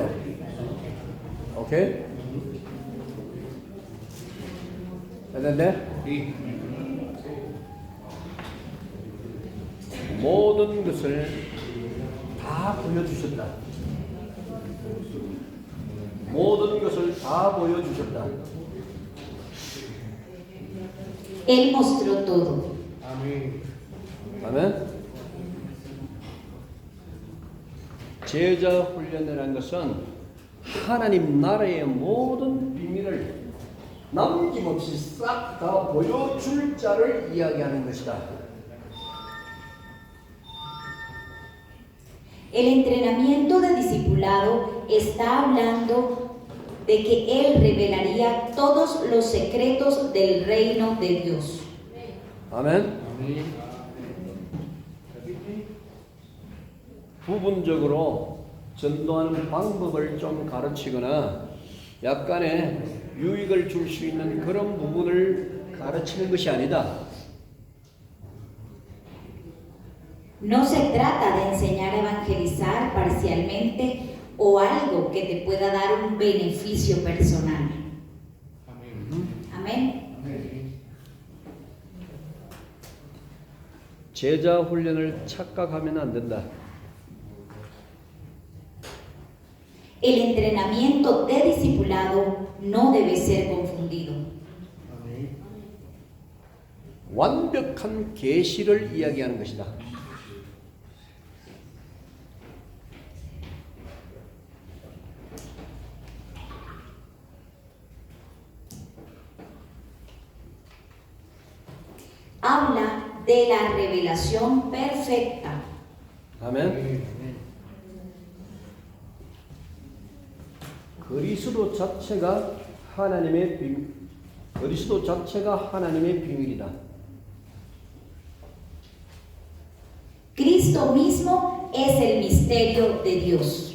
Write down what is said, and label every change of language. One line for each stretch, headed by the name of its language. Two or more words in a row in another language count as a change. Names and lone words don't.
Korean: 오케이? 됐는데? 모든 것을 다 보여주셨다. 모든 것을 다 보여주셨다.
Spanish: Él mostró todo.
Korean: 아멘. 아멘. 제자 훈련이라는 것은 하나님 나라의 모든 비밀을 남김없이 싹 다 보여줄 자를 이야기하는 것이다.
Spanish: El entrenamiento de discipulado está hablando de que Él revelaría todos los secretos del reino de Dios.
Korean: 아멘. 부분적으로 전도하는 방법을 좀 가르치거나 약간의 유익을 줄 수 있는 그런 부분을 가르치는 것이 아니다.
Spanish: No se trata de enseñar a evangelizar parcialmente o algo que te pueda dar un beneficio personal. Amén.
Korean: 제자 훈련을 착각하면 안 된다.
Spanish: El entrenamiento de discipulado no debe ser confundido.
Korean: 완벽한 계시를 이야기하는 것이다.
Spanish: Habla de la revelación perfecta.
Korean: 아멘. 그리스도 자체가 하나님의 비밀, 그리스도 자체가 하나님의 비밀이다.
Spanish: Cristo mismo es el misterio de Dios.